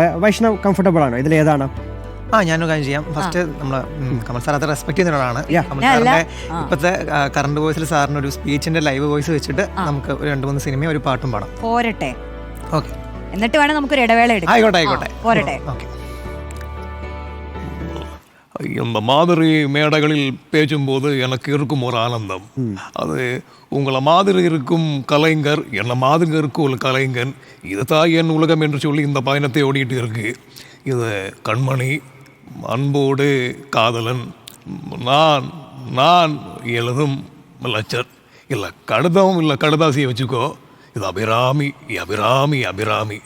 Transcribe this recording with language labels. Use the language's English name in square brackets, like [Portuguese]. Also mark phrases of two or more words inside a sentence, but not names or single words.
[Malayalam] വൈഷ്ണവ് കംഫർട്ടബിൾ ആണോ ഇതിൽ? ഏതാണ്? ഞാനൊരു കാര്യം ചെയ്യാം. ഫസ്റ്റ് നമ്മള് കമൽ സാർ അത് റെസ്പെക്ട് ചെയ്യുന്ന ഒരാളാണ്. കമൽ സാറിന്റെ ഇപ്പത്തെ കറണ്ട് വോയിസിൽ സാറിന് ഒരു സ്പീച്ചിന്റെ [English] live voice [Malayalam] വെച്ചിട്ട് നമുക്ക് ഒരു 2-3 സിനിമയും ഒരു പാട്ടും പാടാം. പോരട്ടെ. ഓക്കെ, എന്നിട്ട് വേണം നമുക്കൊരു ഇടവേള എടുക്കാം. ആയിക്കോട്ടെ. പോരട്ടെ. [Tamil] இந்த மாதிரி மேடைகளில் பேசும்போது எனக்கு இருக்கும் ஒரு ஆனந்தம். அது உங்களை மாதிரி இருக்கும் கலைஞர், என்ன மாதிரி இருக்கும் ஒரு கலைஞன், இதுதான் என் உலகம் என்று சொல்லி இந்த பயணத்தை ஓடிட்டு இருக்கு. இது கண்மணி, அன்போடு காதலன், நான் எழுதும் லட்சர், இல்லை கடிதம் இல்லை கடிதாசியை வச்சுக்கோ, இது அபிராமி அபிராமி அபிராமி.